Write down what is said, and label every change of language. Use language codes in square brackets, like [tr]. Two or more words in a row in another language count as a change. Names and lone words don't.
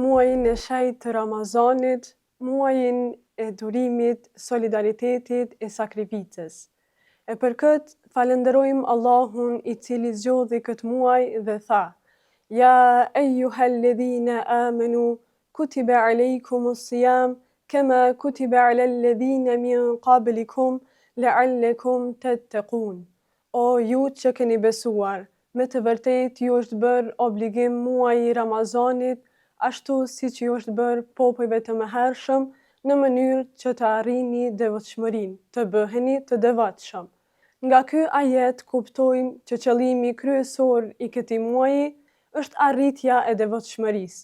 [sq] muajin e shenjtë të Ramazanit, muajin e durimit, solidaritetit e sakrificës. E për këtë falenderojmë Allahun i cili zgjodhi këtë muaj dhe tha: [ar] يا أيها الذين آمنوا كتب عليكم الصيام كما كتب على الذين من قبلكم لعلكم تتقون. [sq] O ju që keni besuar, me të vërtetë ju është bërë obligim muaji i Ramazanit, ashtu si që ju është bërë popujve të mëhershëm, në mënyrë që të arrini devotshmërinë, të bëheni të devotshëm. Nga ky ajet kuptojmë që qëllimi kryesor i këtij muaji është arritja e devotshmërisë.